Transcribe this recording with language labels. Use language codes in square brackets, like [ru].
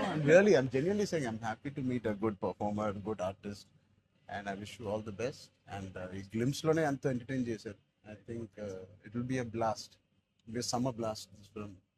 [en] Really, I'm genuinely saying I'm happy to meet a good performer, good artist, and I wish you all the best. [te] And ఈ glimpse లోనే అంత entertain చేశారు. [en] I think it will be a blast. It will be a summer blast, this film.